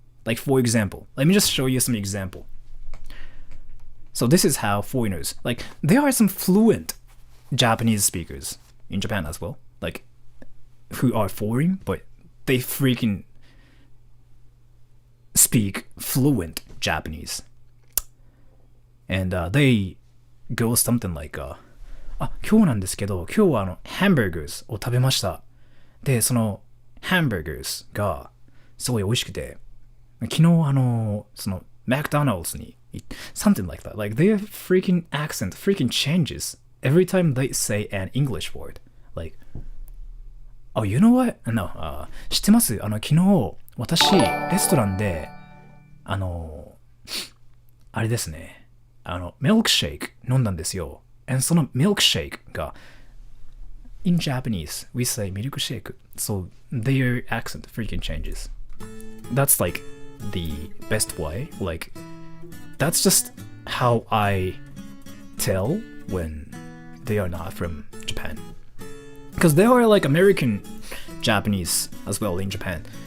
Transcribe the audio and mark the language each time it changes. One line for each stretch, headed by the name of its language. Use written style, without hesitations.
English: Like for example, let me just show you some example. So this is how foreigners, like there are some fluent Japanese speakers in Japan as well, like who are foreign, but they freaking speak fluent Japanese. And they go something like,
Japanese: 今日なんですけど、今日はハンバーガーを食べました。で、そのハンバーガーがすごい美味しくて、昨日そのMcDonald's に
English: something like that. Like their freaking accent freaking changes every time they say an English word. Like, oh, you know what? No,
Japanese: 知ってます？昨日私レストランであれですね、ミルクシェイク飲んだんですよ。
English: And
Japanese: そのミルクシェイクが
English: in Japanese we say ミルクシェイク. So their accent freaking changes. That's like the best way. Like that's just how I tell when they are not from Japan. Because there are like American Japanese as well in Japan.